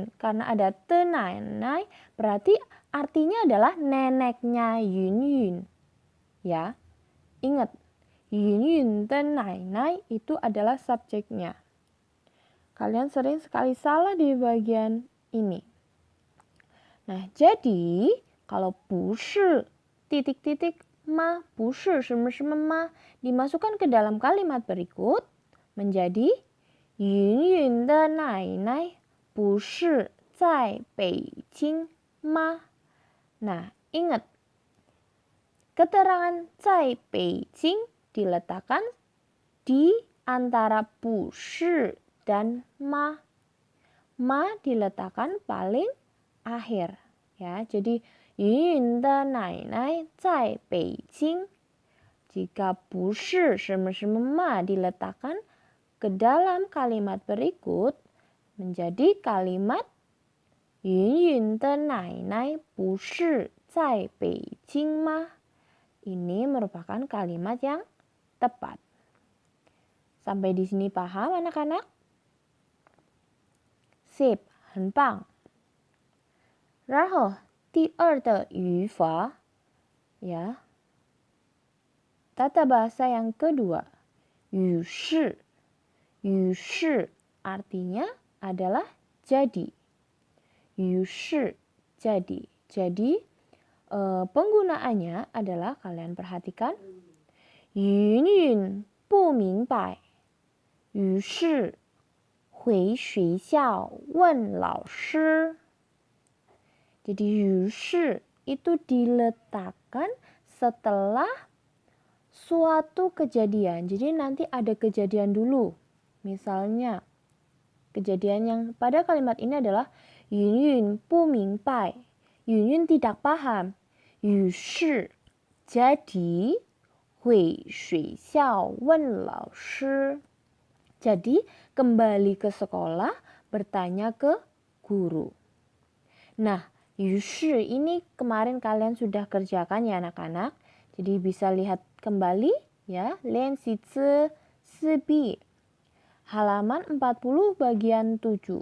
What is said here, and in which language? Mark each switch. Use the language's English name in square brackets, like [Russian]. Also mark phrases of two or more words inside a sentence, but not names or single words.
[Indonesian] Karena ada [Chinese] 的奶奶, [Indonesian] berarti artinya adalah neneknya Yun Yun. Ya, ingat, Yun Yun dan Nai Nai itu adalah subjeknya. Kalian sering sekali salah di bagian ini. Nah, jadi kalau 不是 titik-titik ma, [Chinese] 不是什么什么 [Indonesian] ma dimasukkan ke dalam kalimat berikut menjadi [Chinese] 云云的奶奶不是在北京吗? [Indonesian] Nah, ingat, keterangan [Chinese] 在北京 [Indonesian] diletakkan di antara 不是 dan ma. Ma diletakkan paling akhir. Ya, jadi [Chinese] 云云的奶奶在北京. [Indonesian] Jika [Chinese] 不是什么什么 [Indonesian] ma diletakkan ke dalam kalimat berikut menjadi kalimat [Chinese] 云云的奶奶不是在北京吗? [Indonesian] Ini merupakan kalimat yang tepat. Sampai di sini paham anak-anak? Sip, [Chinese] 很棒. 然后第二的语法 ya. [Indonesian] Tata bahasa yang kedua, [Chinese] 于是. [Indonesian] 于是 artinya adalah jadi. 于是 jadi. Jadi penggunaannya adalah kalian perhatikan. [Chinese] Yun Yun 不明白. 于是回学校问老师. [Indonesian] Jadi 于是 itu diletakkan setelah suatu kejadian. Jadi nanti ada kejadian dulu. Misalnya kejadian yang pada kalimat ini adalah Yun Yun [Chinese] 不明白. [Indonesian] Yun Yun tidak paham. [Chinese] 于是 jadi 回学校问老师. [Indonesian] Jadi kembali ke sekolah bertanya ke guru. Nah, 于是 ini kemarin kalian sudah kerjakan ya anak-anak. Jadi bisa lihat kembali ya. [Chinese] 练习词4 B. [Indonesian] Halaman 40 bagian 7.